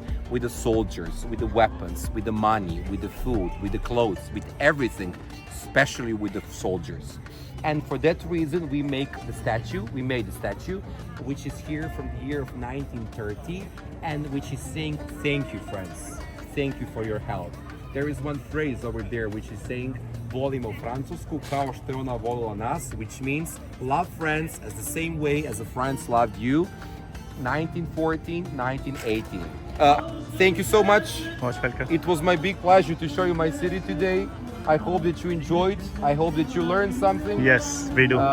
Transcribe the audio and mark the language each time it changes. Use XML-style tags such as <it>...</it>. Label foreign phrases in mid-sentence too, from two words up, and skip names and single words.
<en>With the soldiers, with the weapons, with the money, with the food, with the clothes, with everything, especially with the soldiers. And for that reason, we made the statue, which is here from the year of 1930, and which is saying, thank you, France. Thank you for your help. There is one phrase over there which is saying</en> <sr>volimo Francusku kao što je ona volila nas,</sr> <en>which means love France as the same way as France loved you. 1914, 1918. Thank you so much. Most welcome. It was my big pleasure to show you my city today. I hope that you enjoyed. I hope that you learned something. Yes, we do.</en>